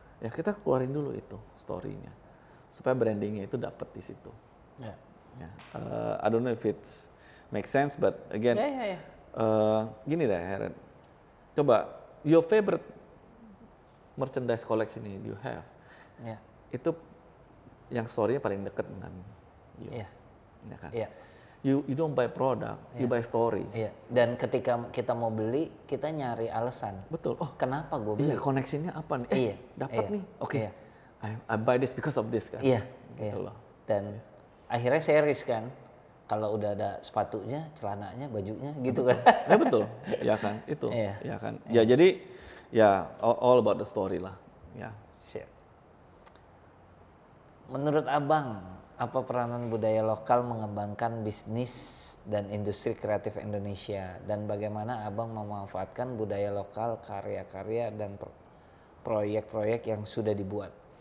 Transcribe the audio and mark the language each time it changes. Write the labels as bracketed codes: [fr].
[id] Ya kita keluarin dulu itu story-nya. Supaya brandingnya itu dapat di situ. Ya. [en] I don't know if it's make sense, but again, [id] gini deh, [en] Heren. [id] Coba, [en] your favorite merchandise collection you have, [id] itu yang story-nya paling dekat dengan you. Ya kan? [en] You don't buy product, you buy story. [id] Dan ketika kita mau beli, kita nyari alasan. Betul. Oh, kenapa gue beli? Iya, koneksinya apa nih? Dapat nih. Oke. [en] I buy this because of this kan. [id] Gitu loh. Dan akhirnya series kan. Kalau udah ada sepatunya, celananya, bajunya gitu kan. Ya betul. Ya kan, itu. Ya kan. Ya jadi ya [en] all about the story [id] lah. Ya. Siap. Menurut Abang, apa peranan budaya lokal mengembangkan bisnis dan industri kreatif Indonesia, dan bagaimana Abang memanfaatkan budaya lokal, karya-karya dan proyek-proyek yang sudah dibuat?